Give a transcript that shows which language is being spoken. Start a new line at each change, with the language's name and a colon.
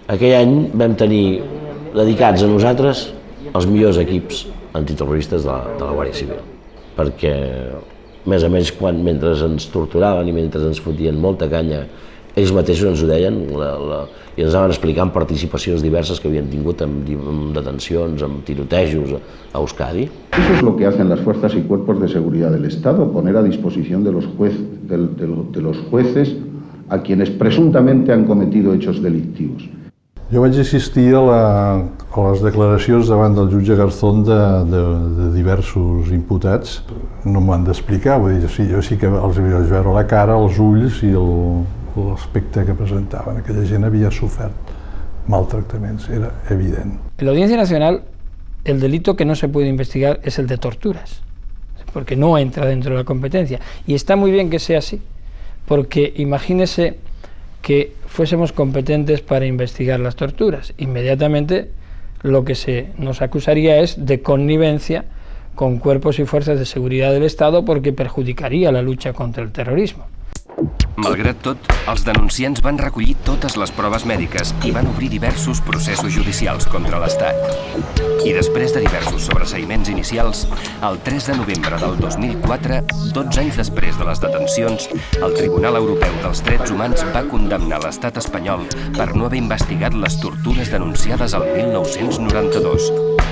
Catalan: Aquell any vam tenir dedicats a nosaltres els millors equips antiterroristes de la Guàrdia Civil, perquè més a més mentre ens torturaven i mentre ens fotien molta canya, ells mateixos ens ho deien i ens anaven explicant participacions diverses que havien tingut en detencions, en tirotejos a Euskadi.
Spanish: Eso es lo que hacen las fuerzas y cuerpos de seguridad del Estado, poner a disposición de los jueces a quienes presuntamente han cometido hechos delictivos.
Catalan: Jo vaig assistir a les declaracions davant del jutge Garzón de diversos imputats. No m'ho han d'explicar, vull dir, jo sí que els vaig veure la cara, els ulls i l'aspecte que presentaven. Aquella gent havia sofert maltractaments, era evident.
Spanish: En la Audiencia Nacional, el delito que no se puede investigar es el de torturas, porque no entra dentro de la competencia. Y está muy bien que sea así, porque imagínese que fuésemos competentes para investigar las torturas. Inmediatamente lo que se nos acusaría es de connivencia con cuerpos y fuerzas de seguridad del Estado porque perjudicaría la lucha contra el terrorismo.
Catalan: Malgrat tot, els denunciants van recollir totes les proves mèdiques i van obrir diversos processos judicials contra l'Estat. I després de diversos sobreseïments inicials, el 3 de novembre del 2004, 12 anys després de les detencions, el Tribunal Europeu dels Drets Humans va condemnar l'estat espanyol per no haver investigat les tortures denunciades al 1992.